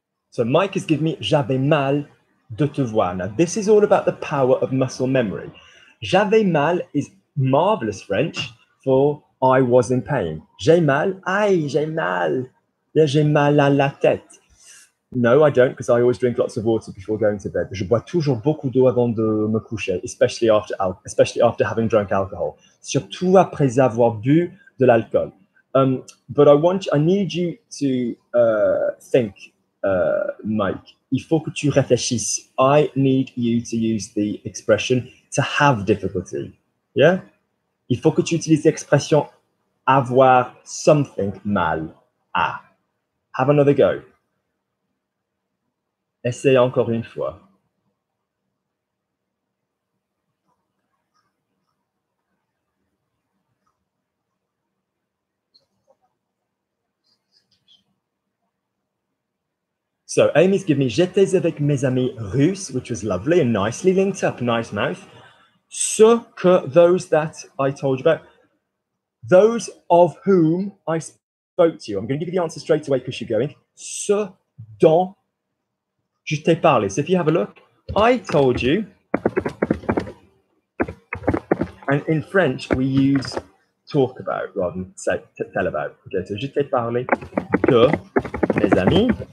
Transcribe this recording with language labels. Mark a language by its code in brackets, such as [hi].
[en] So Mike has given me [fr] j'avais mal de te voir. [en] Now, this is all about the power of muscle memory. [fr] J'avais mal [en] is marvelous French for I was in pain. [fr] J'ai mal, aïe, j'ai mal. Yeah, j'ai mal à la tête. [en] No, I don't, because I always drink lots of water before going to bed. [fr] Je bois toujours beaucoup d'eau avant de me coucher, [en] especially after having drunk alcohol. [fr] Surtout après avoir bu de l'alcool. [en] But I need you to think, Mike. [fr] Il faut que tu réfléchisses. [en] I need you to use the expression to have difficulty. Yeah? [fr] Il faut que tu utilises l'expression avoir something mal à. [en] Have another go. [fr] Essaye encore une fois. [en] So Amy's given me [fr] j'étais avec mes amis russes, [en] which was lovely and nicely linked up, nice mouth. Ce que, those that I told you about. Those of whom I spoke to you. I'm going to give you the answer straight away because you're going. [fr] Ce dont je t'ai parlé. [en] So if you have a look, I told you. And in French, we use talk about rather than say tell about. [fr] Okay, so je t'ai parlé de mes amis.